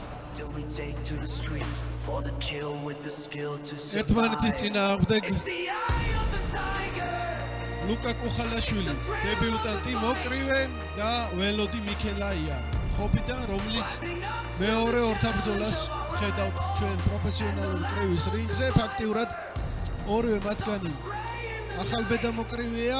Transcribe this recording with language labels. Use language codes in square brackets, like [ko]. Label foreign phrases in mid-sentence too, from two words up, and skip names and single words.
[en] Still we take to the street for the kill with the skill to survive. [ka] ერთმანეთის წინააღმდეგ [en] It's the eye of the tiger. [ka] ლუკა კუხალაშვილი, დებიუტანტი მოკრივე და ველოდი მიქელაია. ხობიდან რომლის მეორე ორთაბრძოლას ხედავთ ჩვენ პროფესიონალურ კრივის რინგზე, ფაქტიურად ორივე მათგანი ახალბედა მოკრივეა.